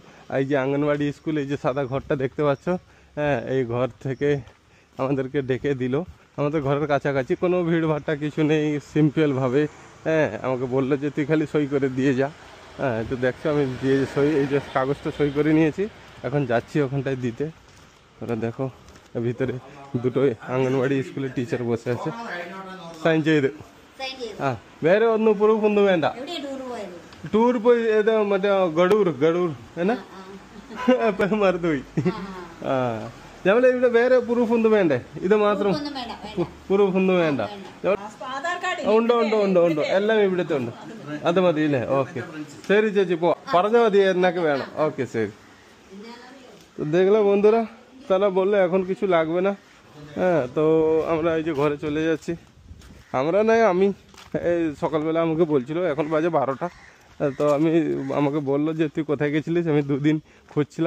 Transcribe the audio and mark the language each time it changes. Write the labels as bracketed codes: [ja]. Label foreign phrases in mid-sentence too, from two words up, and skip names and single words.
[bn] এই যে আঙ্গনবাড়ি স্কুল, এই যে সাদা ঘরটা দেখতে পাচ্ছ, হ্যাঁ এই ঘর থেকে আমাদেরকে ডেকে দিল। আমাদের ঘরের কাছাকাছি, কোনো ভিড় ভাট্টা কিছু নেই, সিম্পলভাবে। হ্যাঁ আমাকে বললো যে তুই খালি সই করে দিয়ে যা। হ্যাঁ তো দেখছো আমি দিয়ে সই, এই যে কাগজটা সই করে নিয়েছি, এখন যাচ্ছি ওখানটায় দিতে। ওরা দেখো ভিতরে দুটো [ml] അംഗൻവാടി സ്കൂളിൽ ടീച്ചർ ബോസ് আছে, സൈൻ ചെയ്ത്. ആ വേറെ ഒന്നും പ്രൂഫൊന്നും വേണ്ട. ടൂർ പോയി ഏതാ മറ്റേ ഗഡൂർ എന്നാ എപ്പോഴും മറന്നുപോയി. ആ ഞമ്മളെ ഇവിടെ വേറെ പ്രൂഫൊന്നും വേണ്ടേ? ഇത് മാത്രം പ്രൂഫൊന്നും വേണ്ട. ഉണ്ട് എല്ലാം ഇവിടുത്തെ ഉണ്ട്. അത് മതി അല്ലേ? ഓക്കെ ശരി ചേച്ചി, പോ പറഞ്ഞാൽ মതി എന്നൊക്കെ വേണം. ওকে ശരി। [bn] তো দেখলাম বন্ধুরা, তারা বললো এখন কিছু লাগবে না। হ্যাঁ তো আমরা এই যে ঘরে চলে যাচ্ছি। আমরা নয় আমি, এই সকালবেলা আমাকে বলছিল, এখন বাজে 12টা। তো আমাকে বললো যে তুই কোথায় গেছিলিস। আমি 2 দিন খুঁজছিলাম।